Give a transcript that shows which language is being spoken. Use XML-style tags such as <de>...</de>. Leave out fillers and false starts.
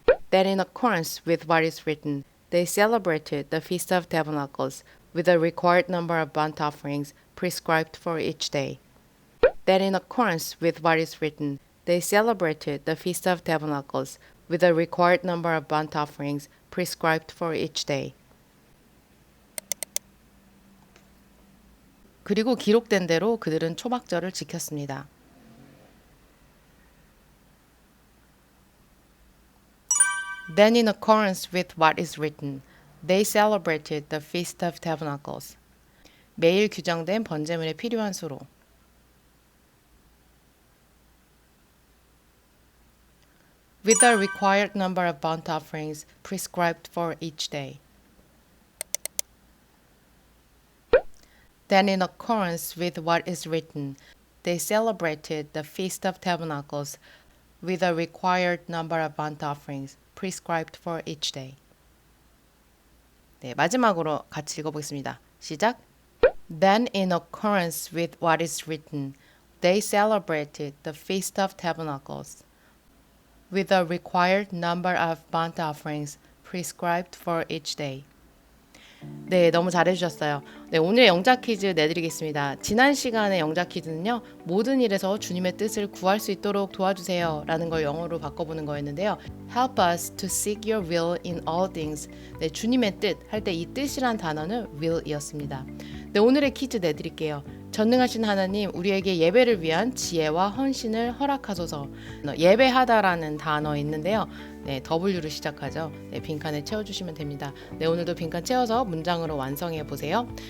<en>Then, in accordance with what is written, they celebrated the Feast of Tabernacles with a required number of burnt offerings prescribed for each day. Then, in accordance with what is written, they celebrated the Feast of Tabernacles with a required number of burnt offerings prescribed for each day.</en> <ko>그리고 기록된 대로 그들은 초막절을 지켰습니다.</ko> <en>Then, in accordance with what is written, they celebrated the Feast of Tabernacles.</en> <ko>매일 규정된 번제물에 필요한 수로.</ko> <en>With a required number of burnt offerings prescribed for each day. Then, in accordance with what is written, they celebrated the Feast of Tabernacles with a required number of burnt offerings prescribed for each day.</en> <ko>네, 마지막으로 같이 읽어보겠습니다. 시작!</ko> <en>Then, in accordance with what is written, they celebrated the Feast of Tabernacles with a required number of burnt offerings prescribed for each day.</en> <ko>네, 너무 잘해주셨어요. 네, 오늘의 영작 퀴즈 내드리겠습니다. 지난 시간의 영작 퀴즈는요, 모든 일에서 주님의 뜻을 구할 수 있도록 도와주세요 라는 걸 영어로 바꿔보는 거였는데요.</ko> <en>Help us to seek your will in all things.</en> <ko>네, 주님의 뜻 할 때 이 뜻이란 단어는 will이었습니다. 네, 오늘의 퀴즈 내드릴게요. 전능하신 하나님, 우리에게 예배를 위한 지혜와 헌신을 허락하소서. 예배하다라는 단어 있는데요. 네, W로 시작하죠. 네, 빈칸을 채워주시면 됩니다. 네, 오늘도 빈칸 채워서 문장으로 완성해 보세요.</ko>